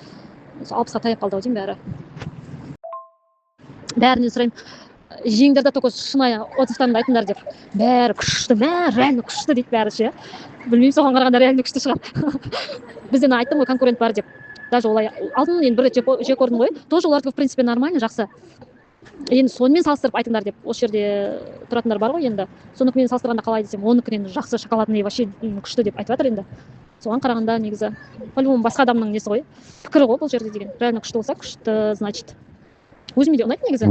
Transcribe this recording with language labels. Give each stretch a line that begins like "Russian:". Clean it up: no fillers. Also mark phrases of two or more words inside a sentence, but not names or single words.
Kazakh: 60-ға таяп қалды өтем бәрі. Бәрінен сұрайын. Жеңдерді только шынайы отзывтарымды айтыңдар деп. Бәрі күшті, реально күшті дейді бәрі ше. Білмеймін, соған қарағанда реально күшті шығар. Бізден айттым ғой, конкурент бар деп. Даже олай алдын енді бір рет жек көрдім ғой.
Russian: Тоже олардікі в принципе нормально,
Kazakh: жақсы. Енді сонымен салыстырып айтыңдар деп. Осы жерде тұратындар бар ғой енді. Соныкімен салыстырғанда қалай десем, оныкінен жақсы,
Russian: шоколадный вообще
Kazakh: күшті деп айтып жатыр енді. Соған қарағанда негізі по-любому басқа адамның несі ғой, пікірі ғой бұл жерде деген. Реально күшті болса, күшті, значит. Өзіме де ұнайды негізі.